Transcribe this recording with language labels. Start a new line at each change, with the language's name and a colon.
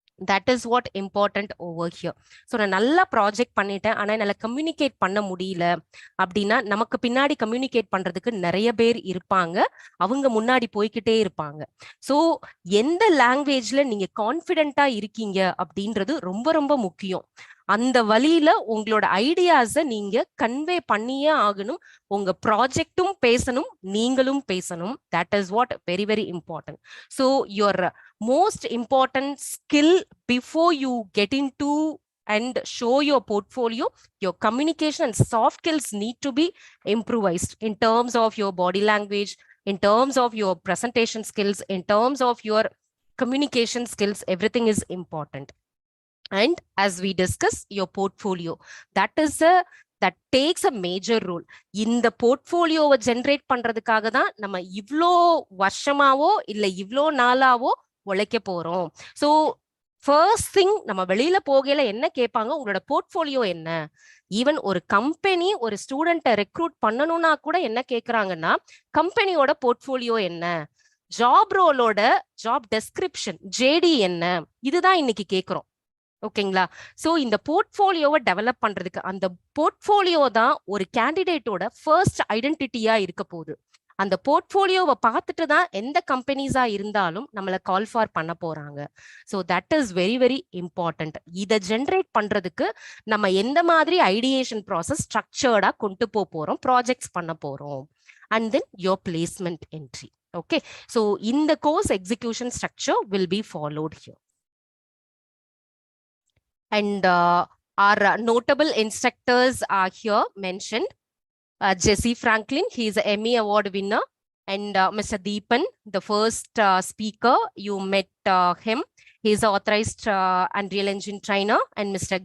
English: That is what important over here.
Tamil: So நான் நல்லா project பண்ணிட்டேன், ஆனால் என்னால் கம்யூனிகேட் பண்ண முடியல அப்படின்னா நமக்கு பின்னாடி கம்யூனிகேட் பண்றதுக்கு நிறைய பேர் இருப்பாங்க, அவங்க முன்னாடி போய்கிட்டே இருப்பாங்க. ஸோ எந்த லாங்குவேஜ்ல நீங்க கான்ஃபிடென்ட்டா இருக்கீங்க அப்படின்றது ரொம்ப ரொம்ப முக்கியம். அந்த வழியில உங்களோட ஐடியாஸை நீங்க கன்வே பண்ணியே ஆகணும். உங்க ப்ராஜெக்டும் பேசணும், நீங்களும் பேசணும்.
English: That is what very very important. So your most important skill before you get into and show your portfolio, your communication and soft skills need to be improvised in terms of your body language, in terms of your presentation skills, in terms of your communication skills. Everything is important. And as we discuss your portfolio, that takes a major role.
Tamil: இந்த போர்ட்ஃபோலியோவை generate பண்றதுக்காக தான் நம்ம இவ்வளோ வருஷமாவோ இல்லை இவ்வளோ நாளாவோ உழைக்க போறோம். So first thing, நம்ம வெளியில போகையில என்ன கேட்பாங்க, உங்களோட போர்ட்ஃபோலியோ என்ன. ஈவன் ஒரு கம்பெனி ஒரு ஸ்டூடெண்ட்டை ரெக்ரூட் பண்ணணும்னா கூட என்ன கேட்கறாங்கன்னா கம்பெனியோட போர்ட்ஃபோலியோ என்ன, ஜாப் ரோலோட ஜாப் டெஸ்கிரிப்ஷன் JD என்ன, இதுதான் இன்னைக்கு கேட்குறோம். ஓகேங்களா? ஸோ இந்த போர்ட்ஃபோலியோவை டெவலப் பண்றதுக்கு அந்த போர்ட்ஃபோலியோ தான் ஒரு கேண்டிடேட்டோட ஃபர்ஸ்ட் ஐடென்டிட்டியா இருக்க போகுது. அந்த போர்ட்ஃபோலியோவை பார்த்துட்டு தான் எந்த கம்பெனிஸா இருந்தாலும் நம்மளை கால் ஃபார் பண்ண போறாங்க.
English: So that is very very important.
Tamil: இதை ஜென்ரேட் பண்றதுக்கு நம்ம எந்த மாதிரி ஐடியேஷன் ப்ராசஸ் ஸ்ட்ரக்சர்டா கொண்டு போறோம், ப்ராஜெக்ட்ஸ் பண்ண போறோம்,
English: And then your placement entry. Okay, so இந்த course execution structure will be followed here. And our notable instructors are here mentioned. Jesse Franklin, he is an Emmy Award winner. And Mr. Deepan, the first speaker, you met him. He is an authorized Unreal Engine trainer. And Mr.